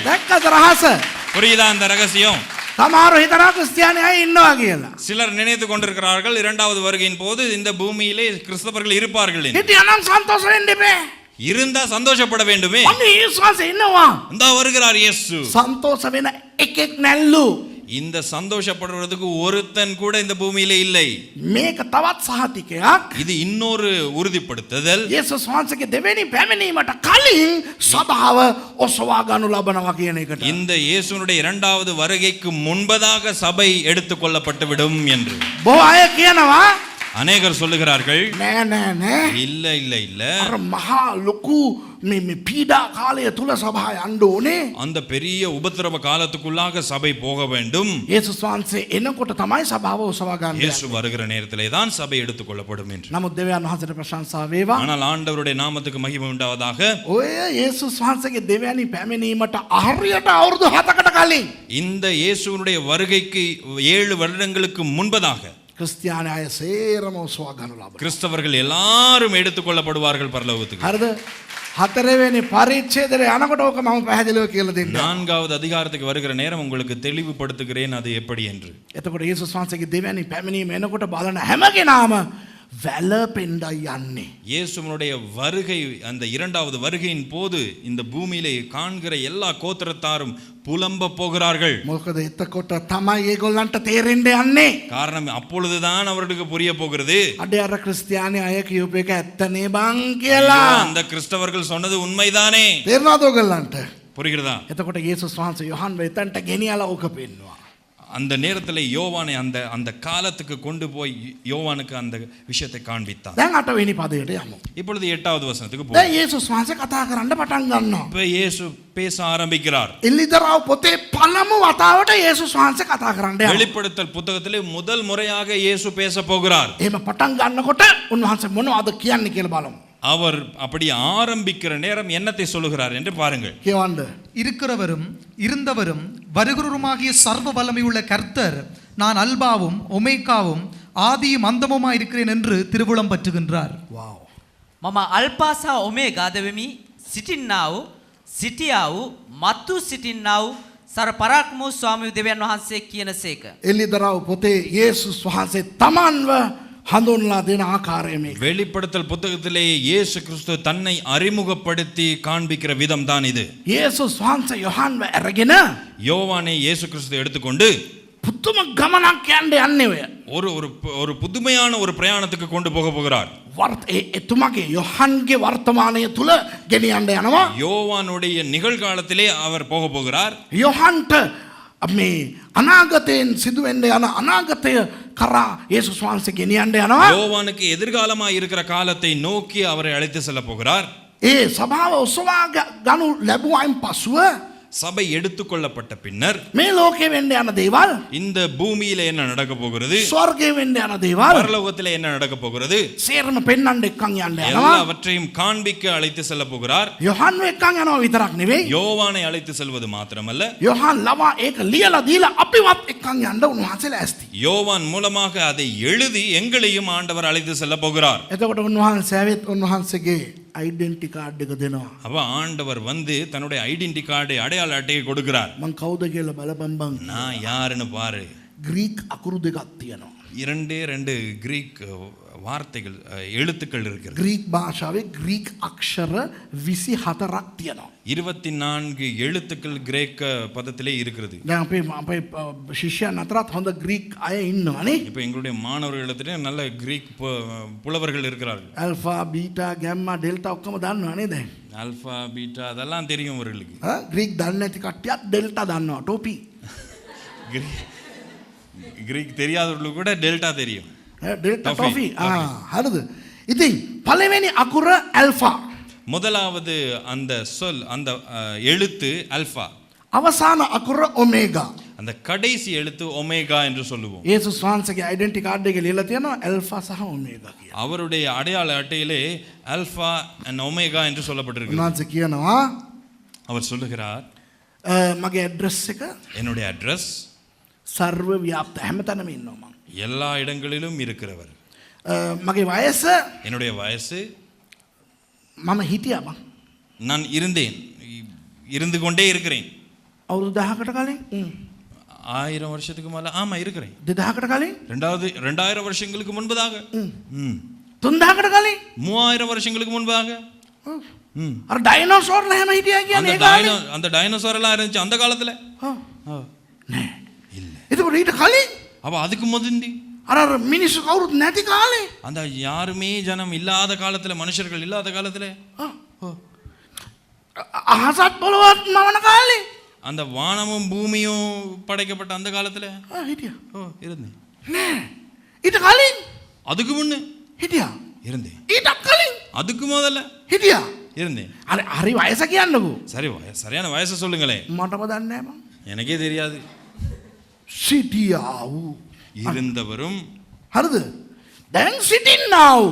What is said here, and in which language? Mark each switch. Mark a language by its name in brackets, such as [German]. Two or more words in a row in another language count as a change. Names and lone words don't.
[Sinhala] දැක්කද රහස? [Tamil] புரியுதா அந்த ரகசியம்? [Sinhala] සමහරව හිතනවා ක්‍රිස්තියානි අය ඉන්නවා කියලා. [Tamil] சிலர் நினைத்து கொண்டிருக்கிறார்கள் இரண்டாவது வருகையின் போது இந்த பூமியிலே கிறிஸ்தவர்கள் இருப்பார்கள் என்று. [Sinhala] හිටියානම් සන්තෝෂ වෙන්න එපා. [Tamil] இருந்தா சந்தோஷப்பட வேண்டுமே. [Sinhala] අන්න යේසුස් වහන්සේ ඉන්නවා. [Tamil] இந்த வருகிறார் இயேசு. [Sinhala] සන්තෝෂ වෙන එකෙක් නැල්ලු. [Tamil] இந்த சந்தோஷப்படுறதுக்கு ஒருத்தன் கூட இந்த பூமியில இல்லை. [Sinhala] මේක තවත් සහතිකයක්. [Tamil] இது இன்னொரு உறுதிப்படுத்துதல். [Sinhala] යේසුස් වහන්සේගේ දෙවෙනි පැමිණීමට කලින් සභාව ඔසවා ගනු ලබනවා කියන එකට. [Tamil] இந்த இயேசுனுடைய இரண்டாவது வருகைக்கு முன்பதாக சபை எடுத்துக் கொள்ளப்பட்டு விடும் என்று [Sinhala] බොහෝ අය කියනවා [Tamil] அநேகர் சொல்லுகிறார்கள். [Sinhala] නෑ [Tamil] இல்ல இல்ல இல்ல, [Sinhala] අර මහා ලොකු මේ පීඩා කාලය තුල සභාව යන්න ඕනේ. [Tamil] அந்த பெரிய உபத்திரவ காலத்துக்குள்ளாக சபை போக வேண்டும். [Sinhala] යේසුස් වහන්සේ එනකොට තමයි සභාව ඔසවා ගන්න. [Tamil] இயேசு வருகிற நேரத்திலே தான் சபை எடுத்துக் கொள்ளப்படும் என்று. [Sinhala] නමුත් දෙවියන් වහන්සේට ප්‍රශංසා වේවා. [Tamil] ஆனால் ஆண்டவருடைய நாமத்துக்கு மகிமை உண்டாவதாக. [Sinhala] ඔය යේසුස් වහන්සේගේ දෙවැනි පැමිණීමට හරියට අවුරුදු 7කට කලින් [Tamil] இந்த இயேசுனுடைய வருகைக்கு 7 வருடங்களுக்கு முன்பதாக [Sinhala] ක්‍රිස්තියානි අය සේරම ඔසවා ගනු ලබනවා. [Tamil] கிறிஸ்தவர்கள் எல்லாரும் எடுத்துக் கொள்ளப்படுவார்கள் பரலோகத்துக்கு. [Sinhala] හරිද? හතරවෙනි පරිච්ඡේදයට යනකොට ඕක මම පැහැදිලිව කියලා දෙන්නම්. [Tamil] 4வது அதிகாரத்துக்கு வருகிற நேரம் உங்களுக்கு தெளிவுபடுத்துகிறேன் அது எப்படி என்று. [Sinhala] එතකොට යේසුස් වහන්සේගේ දෙවැනි පැමිණීම එනකොට බලන හැම කෙනාම වැළපෙන්නයි යන්නේ. [Tamil] இயேசுவினுடைய வருகை அந்த இரண்டாவது வருகையின் போது இந்த பூமியிலே காண்கிற எல்லா கோத்திரத்தாரும் புலம்ப போகிறார்கள். [Sinhala] මොකද එතකොට තමයි ඒගොල්ලන්ට තේරෙන්න යන්නේ. [Tamil] காரணம் அப்பொழுதுதான் அவர்களுக்கு புரிய போகிறது. [Sinhala] අඩේ අර ක්‍රිස්තියානි අය කියූප එක ඇත්තනේ බං කියලා. [Tamil] அந்த கிறிஸ்தவர்கள் சொன்னது உண்மைதானே. [Sinhala] තේරෙනවද ඔයගොල්ලන්ට? [Tamil] புரிகிறதா? [Sinhala] එතකොට යේසුස් වහන්සේ යොහන් එතනට ගෙනියලා ඕක පෙන්නවා. [Tamil] அந்த நேரத்தில் யோவானை அந்த அந்த காலத்துக்கு கொண்டு போய் யோவானுக்கு அந்த விஷயத்தை காண்பித்தார். [Sinhala] දැන් 8 වෙනි පදයට යමු. [Tamil] இப்பொழுது 8வது வசனத்துக்கு [Sinhala] දැන් [Tamil] போவோம். [Sinhala] යේසුස් වහන්සේ කතා කරන්න පටන් ගන්නවා. [Tamil] இப்ப இயேசு பேச ஆரம்பிக்கிறார். [Sinhala] එලිදරව් පොතේ පළමු වතාවට යේසුස් වහන්සේ කතා කරන්න යනවා. [Tamil] வெளிப்படுத்தல் புத்தகத்திலே முதல் முறையாக இயேசு பேச போகிறார். [Sinhala] එහෙම පටන් ගන්නකොට උන්වහන්සේ මොනවද කියන්නේ කියලා බලමු. [Tamil] அவர் அப்படி ஆரம்பிக்கிற நேரம் என்னத்தை சொல்லுகிறார் என்று பாருங்கள். [Sinhala] කියවන්න. [Tamil] இருக்கிறவரும் இருந்தவரும் வருகிறவருமாகிய சர்வ வல்லமையுள்ள கர்த்தர் நான் அல்பாவும் ஒமேகாவும் ஆதியும் அந்தமுமாய் இருக்கிறேன் என்று திருவுளம் பற்றுகின்றார். [Sinhala] වාව්. මම අල්පා සහ ඔමේගා වෙමි. සිටින්නා වූ සිටියා වූ මතු සිටින්නා වූ සර පරාක්‍රම වූ ස්වාමී දෙවියන් වහන්සේ කියනසේක. එලිදරව් පොතේ යේසුස් වහන්සේ තමන්ව හඳුන්ලා දෙන ආකාරය මේක. [Tamil] வெளிப்படுத்தல் புத்தகத்திலே இயேசு கிறிஸ்து தன்னை அறிமுகப்படுத்தி காண்பிக்கிற விதம் தான் இது. [Sinhala] යේසුස් වහන්සේ යොහන්ව අරගෙන [Tamil] யோவானை இயேசு கிறிஸ்து எடுத்துக்கொண்டு [Sinhala] පුදුම ගමනක් යන්න යන්නේ ඔය. [Tamil] ஒரு ஒரு ஒரு புதுமையான ஒரு பிரயாணத்துக்கு கொண்டு போக போகிறார். [Sinhala] එතුමගේ යොහන්ගේ වර්තමානය තුල ගෙනියන්න යනවා. [Tamil] யோவானுடைய நிகழ்காலத்திலே அவர் போக போகிறார். [Sinhala] යොහන්ට මේ අනාගතයෙන් සිදුවෙන්න යන අනාගතය කරා යේසුස් වහන්සේ ගෙනියන්න යනවා. [Tamil] யோவானுக்கு எதிர்காலமாய் இருக்கிற காலத்தை நோக்கி அவரை அழைத்து செல்ல போகிறார். [Sinhala] ඒ සභාව ඔසවා ගනු ලැබුවායින් පසුව [Tamil] சபை எடுத்துக்கொள்ளப்பட்ட பின்னர் [Sinhala] මේ ලෝකේ වෙන්න යන දේවල්, [Tamil] இந்த பூமியில என்ன நடக்க போகிறது, [Sinhala] ස්වර්ගයේ වෙන්න යන දේවල් [Tamil] பரலோகத்திலே என்ன நடக்க போகிறது, [Sinhala] සේරම පෙන්වන්න එක්කන් යන්න යනවා. [Tamil] எல்லாவற்றையும் காண்பிக்க அழைத்து செல்ல போகிறார். [Sinhala] යොහන්ව එක්කන් යනවා විතරක් නෙවෙයි. [Tamil] யோவானை அழைத்து செல்வது மாத்திரமல்ல, [Sinhala] යොහන් ලවා ඒක ලියලා දීලා අපිවත් එක්කන් යන්න උන්වහන්සේ ලෑස්ති. [Tamil] யோவான் மூலமாக அதை எழுதி எங்களையும் ஆண்டவர் அழைத்து செல்ல போகிறார். [Sinhala] එතකොට උන්වහන්සේ ඇවිත් උන්වහන්සේගේ [English] identity card [Sinhala] එක දෙනවා. [Tamil] அப்ப ஆண்டவர் வந்து தன்னுடைய [English] identity card [Tamil] அடையாள அட்டையை கொடுக்கிறார். [Sinhala] මං කවුද කියලා බලපම්බන්. [Tamil] நான் யாருன்னு பாரு. [Sinhala] ග්‍රීක් අකුරු දෙකක් තියෙනවා. [Tamil] இரண்டு கிரீக் வார்த்தைகள் எழுத்துக்கள் இருக்கிறது. [Sinhala] ග්‍රීක් භාෂාවේ ග්‍රීක් අක්ෂර 24ක් තියෙනවා. [Tamil] 24 எழுத்துக்கள் கிரேக்க பதத்திலே இருக்கிறது. [Sinhala] දැන් අපේ ශිෂ්‍යයන් අතරත් හොඳ ග්‍රීක් අය ඉන්නවානේ. [Tamil] இப்போ எங்களுடைய மாணவர்களிடத்திலே நல்ல கிரீக் புலவர்கள் இருக்கிறார்கள். [Sinhala] ඇල්ෆා බීටා ගැම්මා ඩෙල්ටා ඔක්කොම දන්නවනේ දැන්. [Tamil] ஆல்பா பீட்டா அதெல்லாம் தெரியும் அவர்களுக்கு. [Sinhala] ග්‍රීක් දන්නේ නැති කට්ටියත් ඩෙල්ටා දන්නවා. ටෝපි. [Tamil] கிரீக் தெரியாதவர்களுக்கு கூட டெல்டா தெரியும். [Sinhala] ඩෙල්ටා ටොෆි. ටෝපි. හරිද? ඉතින් පළවෙනි අකුර ඇල්ෆා. [Tamil] முதலாவது அந்த சொல் அந்த எழுத்து அல்பா. [Sinhala] අවසාන අකුර ඔමේගා. [Tamil] அந்த கடைசி எழுத்து ஒமேகா என்று சொல்லுவோம். [Sinhala] යේසුස් වහන්සේගේ [English] identity card [Sinhala] එකේ ලියලා තියෙනවා ඇල්ෆා සහ ඔමේගා කියලා. [Tamil] அவருடைய அடையாள அட்டையிலே அல்பா அண்ட் ஒமேகா என்று சொல்லப்பட்டிருக்கிறது. [Sinhala] උන්වහන්සේ කියනවා [Tamil] அவர் சொல்லுகிறார், [Sinhala] මගේ ඇඩ්‍රස් එක [Tamil] என்னுடைய அட்ரஸ் [Sinhala] සර්ව ව්‍යාප්ත හැමතැනම ඉන්නවා මං. [Tamil] எல்லா இடங்களிலும் இருக்கிறவர். [Sinhala] මගේ වයස [Tamil] என்னுடைய வயசு [Sinhala] මම හිටියා මං. [Tamil] நான் இருந்து கொண்டே இருக்கிறேன். [Sinhala] අවුරුදු 1000කට කලින් [Tamil] 1000 வருஷத்துக்கு மேல ஆமா இருக்கிறேன். [Sinhala] 2000කට කලින් [Tamil] 2000 வருஷங்களுக்கு முன்பதாக [Sinhala] 3000කට කලින් [Tamil] 3000 வருஷங்களுக்கு முன்பதாக [Sinhala] අර ඩයිනෝසෝර්ලා හැම හිටියා කියන්නේ ඒ කාලේ. [Tamil] அந்த டைனோசர் எல்லாம் இருந்துச்சு அந்த காலத்துல. [Sinhala] නෑ. [Tamil] இல்ல. [Sinhala] එතකොට ඊට කලින් [Tamil] அப்ப அதுக்கு முந்தி [Sinhala] අර මිනිස්සු කවුරුත් නැති කාලේ. [Tamil] அந்த யாருமே ஜனம் இல்லாத காலத்துல, மனுஷர்கள் இல்லாத காலத்துல, [Sinhala] අහසත් පොළොවත් මවන කාලේ [Tamil] அந்த வானமும் பூமியும் படைக்கப்பட்ட அந்த காலத்துல [Sinhala] හිටියා. [Tamil] இருந்தேன். [Sinhala] නෑ. ඊට කලින් [Tamil] அதுக்கு முன்ன [Sinhala] හිටියා. [Tamil] இருந்தேன். [Sinhala] ඊට කලින් [Tamil] அதுக்கு முதல்ல [Sinhala] හිටියා. [Tamil] இருந்தேன். [Sinhala] අර හරි වයස කියන්නකෝ. [Tamil] சரி, சரியான வயசை சொல்லுங்களே. [Sinhala] මටම දන්නේ නෑ මං. [Tamil] எனக்கே தெரியாது. [Sinhala] සිටියා වූ. [Tamil] இருந்தவரும் [Sinhala] හරිද? දැන් සිටින්නා වූ.